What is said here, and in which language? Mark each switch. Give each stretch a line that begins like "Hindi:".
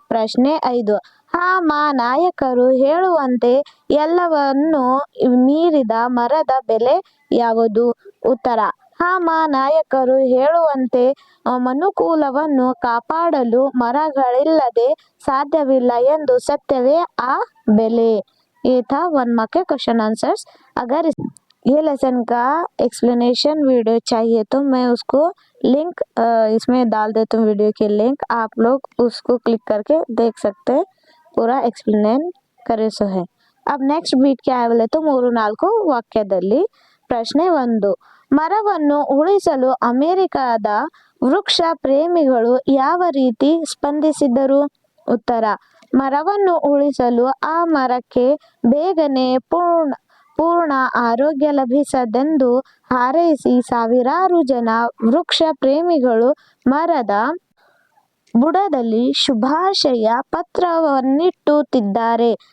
Kannada: ಪ್ರಶ್ನೆ 5, ಹಾಮ ನಾಯಕರು ಹೇಳುವಂತೆ ಎಲ್ಲವನ್ನೂ ಮೀರಿದ ಮರದ ಬೆಲೆ ಯಾವುದು? ಉತ್ತರ, ಹಾಮ ನಾಯಕರು ಹೇಳುವಂತೆ ಮನುಕುಲವನ್ನು ಕಾಪಾಡಲು ಮರಗಳಿಲ್ಲದೆ ಸಾಧ್ಯವಿಲ್ಲ ಎಂದು ಸತ್ಯವೇ ಆ ಬೆಲೆ.
Hindi: ये था 1 मार्क के क्वेश्चन आंसर्स. अगर ये लेसन का एक्सप्लेनेशन वीडियो चाहिए तो मैं उसको लिंक इसमें डाल देती हूँ. वीडियो की लिंक आप लोग उसको क्लिक करके देख सकते हैं. पूरा एक्सप्लेन करे सो है. अब नेक्स्ट बीट क्या है बोले तो 3-4
Kannada: ವಾಕ್ಯದಲ್ಲಿ. ಪ್ರಶ್ನೆ 1, ಮರವನ್ನು ಉಳಿಸಲು ಅಮೆರಿಕದ ವೃಕ್ಷ ಪ್ರೇಮಿಗಳು ಯಾವ ರೀತಿ ಸ್ಪಂದಿಸಿದರು? ಉತ್ತರ, ಮರವನ್ನು ಉಳಿಸಲು ಆ ಮರಕ್ಕೆ ಬೇಗನೆ ಪೂರ್ಣ ಆರೋಗ್ಯ ಲಭಿಸದೆಂದು ಹಾರೈಸಿ ಸಾವಿರಾರು ಜನ ವೃಕ್ಷ ಪ್ರೇಮಿಗಳು ಮರದ ಬುಡದಲ್ಲಿ ಶುಭಾಶಯ ಪತ್ರವನ್ನಿಟ್ಟುತ್ತಿದ್ದಾರೆ.